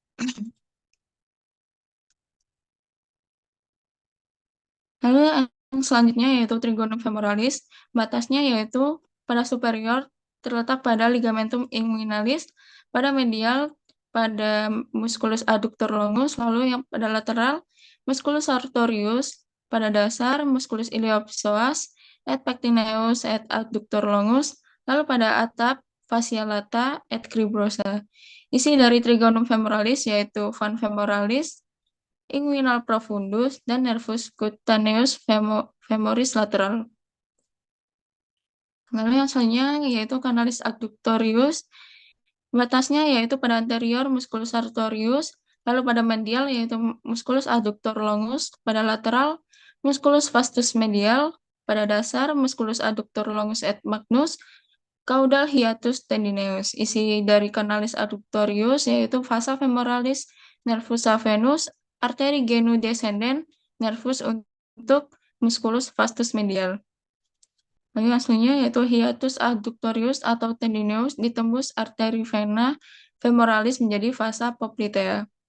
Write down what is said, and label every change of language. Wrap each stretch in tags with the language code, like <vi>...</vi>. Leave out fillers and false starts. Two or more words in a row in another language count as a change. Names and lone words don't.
<id>Lalu yang selanjutnya yaitu</id> <la>trigonum femoralis,</la> <id>batasnya yaitu pada superior terletak pada</id> <la>ligamentum inguinalis,</la> <id>pada medial pada</id> <la>musculus adductor longus,</la> <id>lalu yang pada lateral</id> <la>musculus sartorius,</la> <id>pada dasar</id> <la>musculus iliopsoas, et pectineus et adductor longus,</la> <id>lalu pada atap</id> <la>fascia lata et cribrosa.</la> <id>Isi dari</id> <la>trigonum femoralis</la> <id>yaitu van femoralis, inguinal profundus, dan</id> <la>nervus cutaneus femoris lateral.</la> <id>Lalu yang selanjutnya yaitu</id> <la>canalis adductorius,</la> <id>batasnya yaitu pada anterior</id> <la>musculus sartorius,</la> <id>lalu pada medial yaitu</id> <la>musculus adductor longus,</la> <id>pada lateral</id> <la>musculus vastus medial,</la> <id>pada dasar</id> <la>musculus adductor longus et magnus, caudal hiatus tendineus.</la> <id>Isi dari</id> <la>canalis adductorius</la> <id>yaitu</id> <la>vasa femoralis, nervus saphenus,</la> <id>arteri</id> <la>genu descendens,</la> <id>nervus untuk</id> <la>musculus vastus medial.</la> <id>Lalu yang selanjutnya yaitu</id> <la>hiatus adductorius</la> <id>atau tendineus ditembus arteri vena femoralis menjadi</id> <la>vasa poplitea.</la>